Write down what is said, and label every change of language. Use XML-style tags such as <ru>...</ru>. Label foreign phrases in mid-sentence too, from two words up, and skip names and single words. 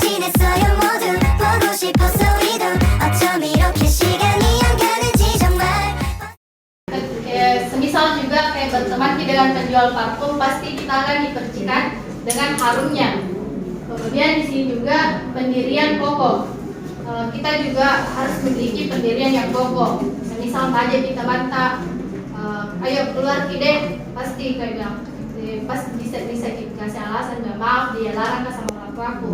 <ko>있어요 모두 보고 싶었어 이도 어쩜 이렇게 시간이 안 가는지 정말.</ko> <id>Semisal juga kayak berteman dengan penjual parfum, pasti kita akan dipercikan dengan harumnya. Kemudian di sini juga pendirian kokoh. Kita juga harus memiliki pendirian yang kokoh. Semisal aja kita bantah, ayo keluar kide, pasti kayak bilang, pas bisa kita kasih alasan, nggak maaf dia larang sama orang tuaku.</id>